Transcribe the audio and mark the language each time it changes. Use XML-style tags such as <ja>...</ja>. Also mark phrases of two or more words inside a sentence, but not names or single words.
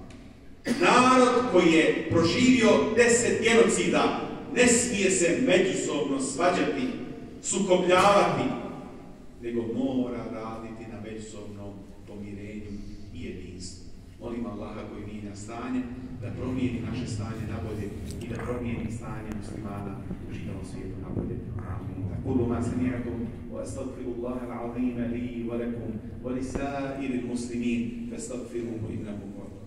<bs>Narod koji je proživio 10 genocida ne smije se međusobno svađati, sukobljavati, nego mora raditi na međusobnom pomirenju i jedinstvu. Molim Allaha koji mijenja stanje, da promijeni naše stanje na bolje i da promijeni stanje muslimana u čitavom svijetu na bolje.</bs> <ar>أقول ما سمعتم وأستغفر الله العظيم لي ولكم ولسائر المسلمين فاستغفروه إنه</ar>